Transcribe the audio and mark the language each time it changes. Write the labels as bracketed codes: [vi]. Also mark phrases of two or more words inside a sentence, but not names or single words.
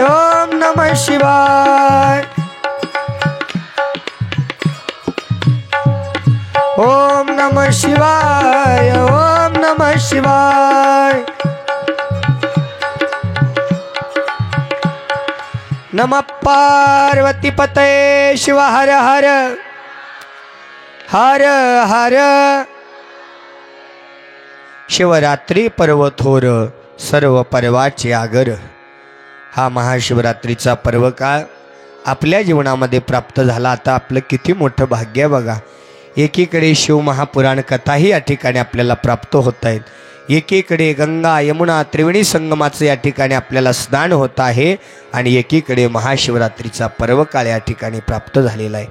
[sa] ओम नमः शिवाय. ओम नमः शिवाय. ओम नमः शिवाय. नमः पार्वतीपते शिव हर हर. हर हर. [mr] शिवरात्री पर्व थोर सर्व पर्वाचे आगर. हा महाशिवरात्रीचा पर्व काळ आपल्या जीवनामध्ये प्राप्त झाला. आता आपलं किती मोठं भाग्य आहे बघा. एकीकडे शिवमहापुराण कथाही या ठिकाणी आपल्याला प्राप्त होत आहेत. एकीकडे गंगा यमुना त्रिवेणी संगमाचं या ठिकाणी आपल्याला स्नान होत आहे आणि एकीकडे महाशिवरात्रीचा पर्व काळ या ठिकाणी प्राप्त झालेला आहे.